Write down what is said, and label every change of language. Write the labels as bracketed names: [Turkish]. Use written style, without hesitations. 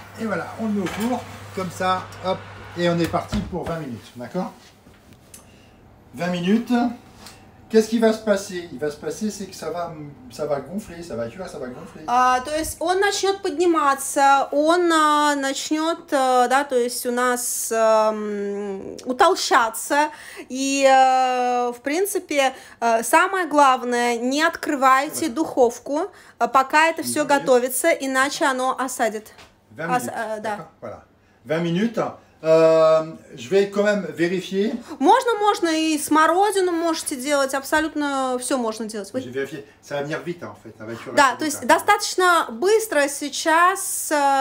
[French] Et voilà, on le met au four, comme ça, hop, et on est parti pour 20 minutes, d'accord? 20 minutes. Qu'est-ce qui va se passer? Il va se passer, c'est que ça va gonfler, ça va, tu vois, ça va gonfler. [Russian] То есть он начнет подниматься, он начнет, да, то есть у нас утолщаться. И, в принципе, самое главное, не открывайте духовку, пока это все готовится, иначе оно осадит. [French] 20 minutes, [Russian] да. [French] Voilà. 20 minutes. Je vais quand même vérifier. [Russian] Можно и смородину можете делать, абсолютно все можно делать. [French] J'ai vérifié. Ça va venir vite, en fait. [Russian] Да, то есть достаточно быстро сейчас.